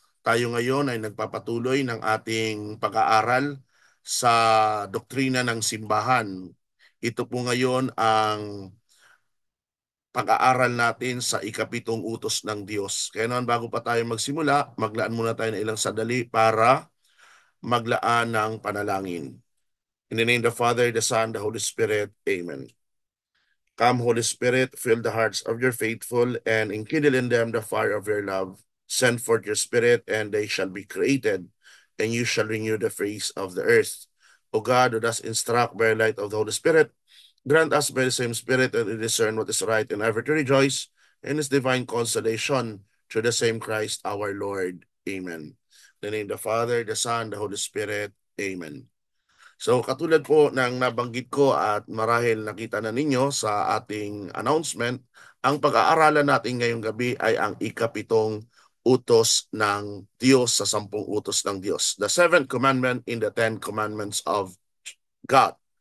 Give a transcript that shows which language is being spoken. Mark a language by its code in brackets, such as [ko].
[tl] Tayo ngayon ay nagpapatuloy ng ating pag-aaral sa doktrina ng simbahan. Ito po ngayon ang pag-aaral natin sa ikapitong utos ng Diyos. Kaya naman bago pa tayo magsimula, maglaan muna tayo ng ilang sandali para maglaan ng panalangin. [en] In the name of the Father, the Son, the Holy Spirit. Amen. Come, Holy Spirit, fill the hearts of your faithful and enkindle in them the fire of your love. Send forth your Spirit, and they shall be created, and you shall renew the face of the earth. O God, who does instruct by the light of the Holy Spirit, grant us by the same Spirit that we discern what is right and ever to rejoice in His divine consolation through the same Christ our Lord. Amen. In the name of the Father, the Son, the Holy Spirit. Amen. [tl] So katulad po ng nabanggit ko at marahil nakita na ninyo sa ating announcement, ang pag-aaralan natin ngayong gabi ay ang ikapitong utos ng Diyos sa 10 utos ng Diyos. [en] The seventh commandment in the 10 commandments of God.